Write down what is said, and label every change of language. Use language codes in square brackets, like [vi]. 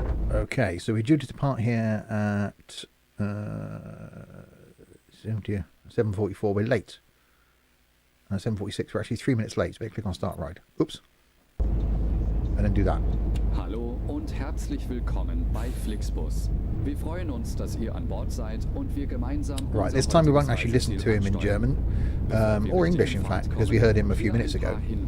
[en] Okay, so we're due to depart here at 7:44. We're late. 7:46. We're actually 3 minutes late. So we click on start ride. Oops. And then do that. [de] Hallo und herzlich willkommen bei Flixbus. Wir freuen uns, dass ihr an Bord seid und wir gemeinsam. [en] Right, this time we won't actually listen to him in German, or English in fact, because we heard him a few minutes ago.